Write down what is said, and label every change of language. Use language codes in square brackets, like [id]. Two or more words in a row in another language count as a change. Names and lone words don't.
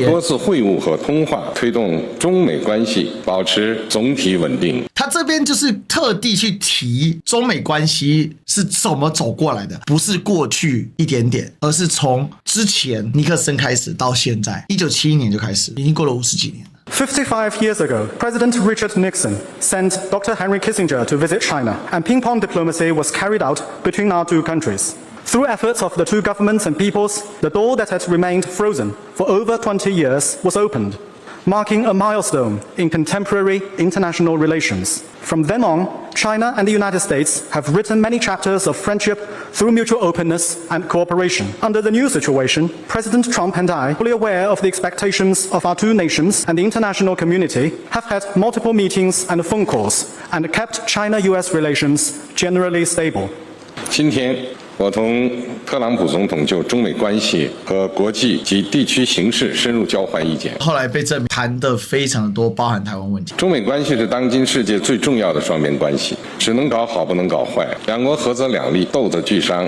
[zh] 多次會晤和通話，推動中美關係保持總體穩定。他這邊就是特地去提中美關係是怎麼走過來的，不是過去一點點，而是從之前尼克森開始到現在，1971年就開始，已經過了50幾年了。 [en] 55 years ago, President Richard Nixon sent Dr. Henry Kissinger to visit China, and ping-pong diplomacy was carried out between our two countries. Through efforts of the two governments and peoples, the door that had remained frozen for over 20 years was opened. marking a milestone in contemporary international relations. From then on, China and the United States have written many chapters of friendship through mutual openness and cooperation. Under the new situation, President Trump and I, fully aware of the expectations of our two nations and the international community, have had multiple meetings and phone calls and kept China-US relations generally stable. [zh] 今天我同特朗普总统就中美关係和國際及地區形勢深入交換意見。後來被證明談得非常的多，包含台灣問題。中美關係是當今世界最重要的雙邊關係，只能搞好不能搞壞，兩國合則兩利，鬥則俱傷。